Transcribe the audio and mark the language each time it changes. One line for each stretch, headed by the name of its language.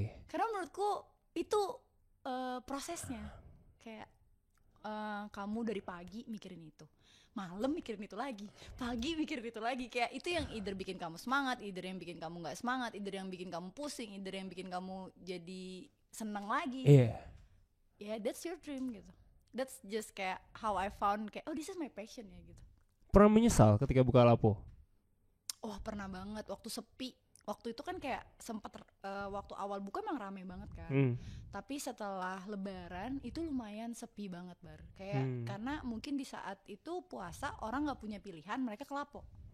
Indonesian: Karena menurutku itu prosesnya. Kayak kamu dari pagi mikirin itu, malam mikirin itu lagi, pagi mikirin itu lagi. Kayak itu yang either bikin kamu semangat, either yang bikin kamu gak semangat, either yang bikin kamu pusing, either yang bikin kamu jadi seneng lagi.
English: Yeah, that's your dream gitu. That's just kayak how I found kayak this is my passion ya gitu.
Indonesian: Pernah menyesal ketika buka Lapo? Pernah banget waktu sepi. Waktu itu kan kayak sempat waktu awal buka emang rame banget kan. Tapi setelah lebaran itu lumayan sepi banget Bar. Kayak karena mungkin di saat itu puasa orang gak punya pilihan, mereka ke Lapo.